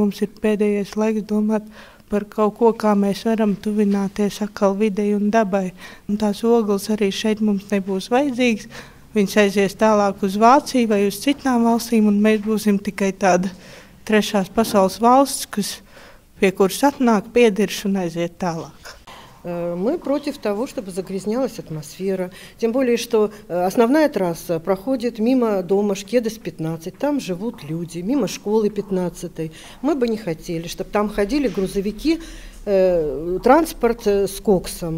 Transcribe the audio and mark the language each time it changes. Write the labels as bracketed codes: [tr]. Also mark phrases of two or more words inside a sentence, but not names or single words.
[lv] Mums ir pēdējais laiks domāt par kaut ko, kā mēs varam tuvināties atkal videi un dabai. Un tās ogles arī šeit mums nebūs vajadzīgas. Viņas aizies tālāk uz Vāciju vai uz citām valstīm, un mēs būsim tikai tāda trešās pasaules valsts, pie kuras atnāk, piedirš un aiziet tālāk. [ru] Мы против того, чтобы загрязнялась атмосфера. Тем более, что основная трасса проходит мимо дома Шкедес 15. Там живут люди, мимо школы 15. Мы бы не хотели, чтобы там ходили грузовики, транспорт с коксом.